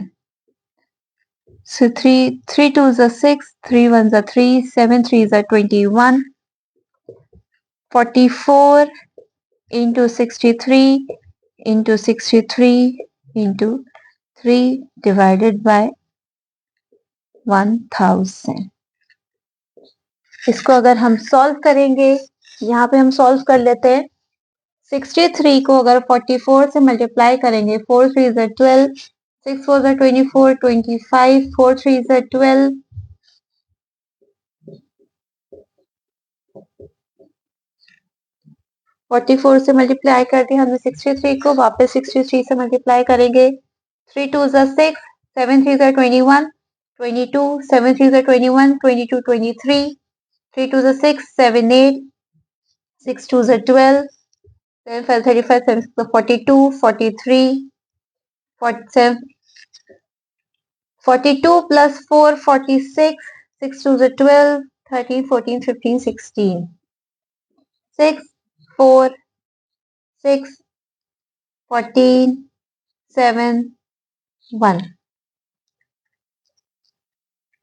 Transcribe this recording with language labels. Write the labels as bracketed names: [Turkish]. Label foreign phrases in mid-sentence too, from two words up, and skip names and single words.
[English] So 3 2s are 6, 3 1s are 3, 7 3s are 21, 44 into 63 into 63 into 3 divided by 1000. [Hindi] इसको अगर हम सॉल्व करेंगे, यहाँ पे हम सॉल्व कर लेते हैं. 63 को अगर 44 से मल्टीप्लाई करेंगे, [English] 4 3s are 12, 6 4s are 24, 25, 4 3s are 12, [Hindi] 44 से मल्टीप्लाई कर दिया हमने 63 को, वापस 63 से मल्टीप्लाई करेंगे. [English] 3 2s are 6, 7 3s are 21, 22, 7 3s are 21, 22, 23, 3 2s are 6, 7 8, 6 2s are 12, 7 5 35, 7 6 are 42, 43, 47, 42 plus 4 46, 6 2s are 12, 13, 14, 15, 16, 6 4 6 14 7 1.